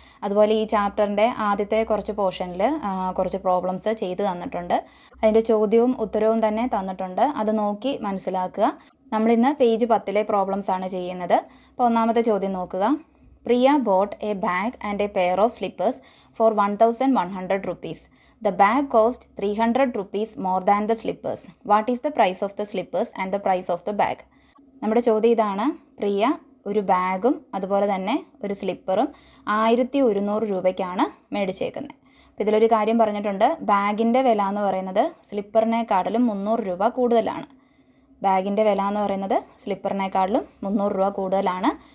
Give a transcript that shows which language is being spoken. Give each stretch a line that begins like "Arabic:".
Malayalam: അതുപോലെ ഈ ചാപ്റ്ററിൻ്റെ ആദ്യത്തെ കുറച്ച് പോർഷനിൽ കുറച്ച് പ്രോബ്ലംസ് ചെയ്ത് തന്നിട്ടുണ്ട്. അതിൻ്റെ ചോദ്യവും ഉത്തരവും തന്നെ തന്നിട്ടുണ്ട്. അത് നോക്കി മനസ്സിലാക്കുക. നമ്മളിന്ന് പേജ് 10-ലെ പ്രോബ്ലംസ് ആണ് ചെയ്യുന്നത്. അപ്പോൾ ഒന്നാമത്തെ ചോദ്യം നോക്കുക.
English: Priya bought a bag and a pair of slippers for 1100 rupees. The bag cost 300 rupees more than the slippers. What is the price of the slippers and the price of the bag?
Malayalam: നമ്മുടെ ചോദ്യം ഇതാണ്. പ്രിയ ഒരു ബാഗും അതുപോലെ തന്നെ ഒരു സ്ലിപ്പറും 1100 രൂപയ്ക്കാണ് മേടിച്ചേക്കുന്നത്. അപ്പോൾ ഇതിലൊരു കാര്യം പറഞ്ഞിട്ടുണ്ട്. ബാഗിൻ്റെ വില എന്ന് പറയുന്നത് സ്ലിപ്പറിനെക്കാട്ടിലും 300 രൂപ കൂടുതലാണ്. ബാഗിൻ്റെ വില എന്ന് പറയുന്നത് സ്ലിപ്പറിനെക്കാട്ടിലും 300 രൂപ കൂടുതലാണ്.